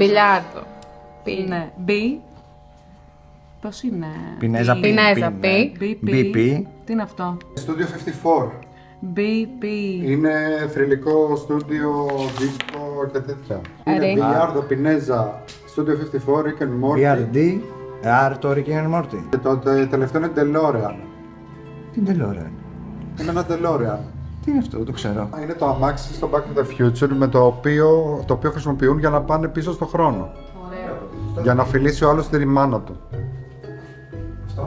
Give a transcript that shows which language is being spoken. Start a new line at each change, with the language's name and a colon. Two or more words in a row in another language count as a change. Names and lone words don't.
Greek: Μπιλιάρδο. Ναι. B. Πώς είναι. Πινέζα P. Πινέζα P. BP. Τι είναι αυτό. Studio 54. BP. Είναι θρυλικό στούντιο, δίσκο και τέτοια. Είναι Άρη. Μπιλιάρδο, Πινέζα, Studio 54, Rick and Morty. BRD. R το Rick and Morty. Και το τελευταίο είναι DeLorean. Τι είναι DeLorean. Είναι ένα DeLorean. Τι είναι αυτό, δεν το ξέρω. Είναι το αμάξι στο Back to the Future με το οποίο χρησιμοποιούν για να πάνε πίσω στο χρόνο. Ωραίο. Για να φιλήσει ο άλλος τη ρημάνα του. Αυτό.